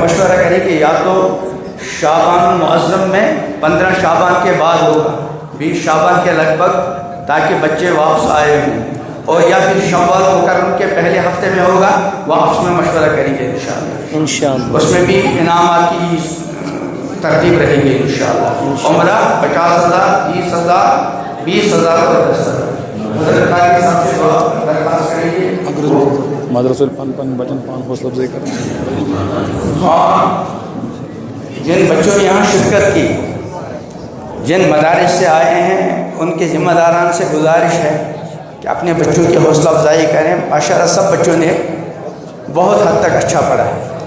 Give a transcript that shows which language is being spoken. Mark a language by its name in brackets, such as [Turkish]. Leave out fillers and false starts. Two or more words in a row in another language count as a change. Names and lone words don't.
[Urdu] مشورہ کریں کہ یا تو شعبان المعظم میں 15 شعبان کے بعد ہوگا، 20 شعبان کے لگ بھگ، تاکہ بچے واپس آئے ہوں، اور یا پھر شوال مکرم کے پہلے ہفتے میں ہوگا، واپس میں مشورہ کریں گے انشاءاللہ۔ اس میں بھی انعامات کی ترتیب رہیں گے انشاءاللہ۔ عمرہ 50,000 30,000 20,000 اور 10,000۔ حضرت قاری صاحب سے دعا درخواست کریں گے [Kashmiri] مدرسہ پن بچن پان [Urdu] حوصلہ افزائی کریں۔ ہاں، جن بچوں نے یہاں شرکت کی، جن مدارس سے آئے ہیں، ان کے ذمہ داران سے گزارش ہے کہ اپنے بچوں کی حوصلہ افزائی کریں۔ ماشاءاللہ سب بچوں نے بہت حد تک اچھا پڑھا ہے۔